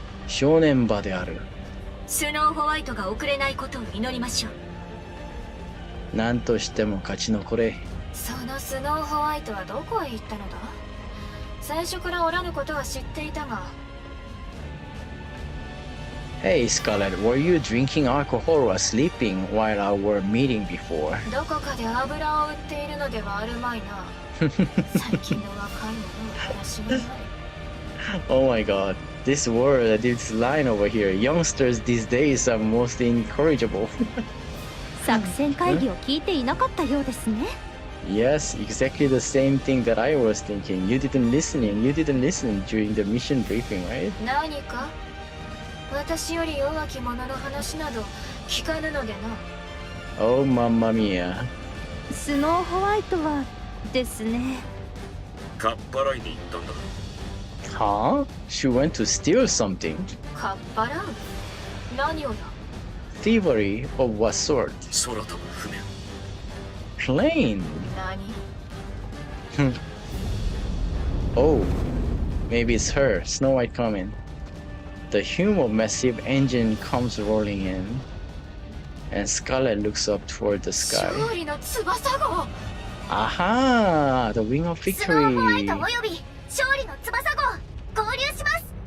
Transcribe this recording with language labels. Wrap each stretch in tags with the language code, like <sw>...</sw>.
<ja>正念場である。スノーホワイトが遅れないことを祈りましょう。なんとしても勝ち残れ。そのスノーホワイトはどこへ行ったのだ。最初からおらぬことは知っていたが。</ja> <en>Hey Scarlet, were you drinking alcohol or sleeping while our meeting before?</en> <ja>どこかで油を売っているのではあるまいな。最近の若い者の話はない。</ja> <en>Oh my god, this word, this line over here. Youngsters these days are most incorrigible.</en> <ja>作戦会議を聞いていなかったようですね。</ja> <en>Yes, exactly the same thing that I was thinking. You didn't listen during the mission briefing, right?</en> <ja>何か私より弱き者の話など聞かぬのでな。</ja> <en>Oh, mamma mia.</en> <ja>スノーホワイトはですね。かっぱらいに行ったんだ。</ja> <en>Huh? She went to steal something?</en> <ja>かっぱらう何をだ。</ja> <en>Thievery of what sort?</en> <ja>空飛ぶ船。</ja> <en>Plane?</en> <ja>何</ja> <en>Oh, maybe it's her, Snow White coming. The hume of massive engine comes rolling in, and Scarlet looks up toward the sky.</en> <ja>勝利の翼号。</ja> <en>Aha! The wing of</en> <ja>スノーホワイ</ja> <en>victory!</en> <ja>トおよび勝利の翼号合流します。</ja>